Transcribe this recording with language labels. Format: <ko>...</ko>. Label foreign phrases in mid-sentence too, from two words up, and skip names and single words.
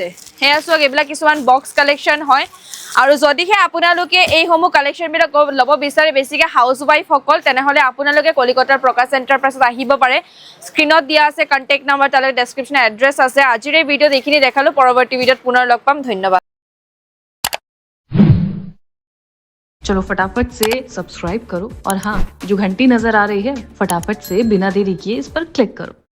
<as>সেয়া চাওক, এইবিলাক কিছুমান</as> <en>box collection</en> <as>হয়। আৰু যদিহে আপোনালোকে এইসমূহ কালেকশ্যনবিলাক ল'ব বিচাৰে, বেছিকৈ হাউচ ৱাইফসকল, তেনেহ'লে আপোনালোকে কলিকতাৰ প্ৰকাশ এণ্টাৰপ্ৰাইজত আহিব পাৰে। স্ক্ৰীণত দিয়া আছে</as> <en>contact number,</en> <as>তালৈ ডেছক্ৰিপশ্যনত এড্ৰেছ আছে। আজিৰ এই ভিডিঅ'ত এইখিনি দেখালোঁ, পৰৱৰ্তী ভিডিঅ'ত পুনৰ লগ পাম। ধন্যবাদ।</as> <hi>चलो फटाफट से सब्सक्राइब करो, और हाँ, जो घंटी नजर आ रही है फटाफट से बिना देरी किए इस पर क्लिक करो।</hi>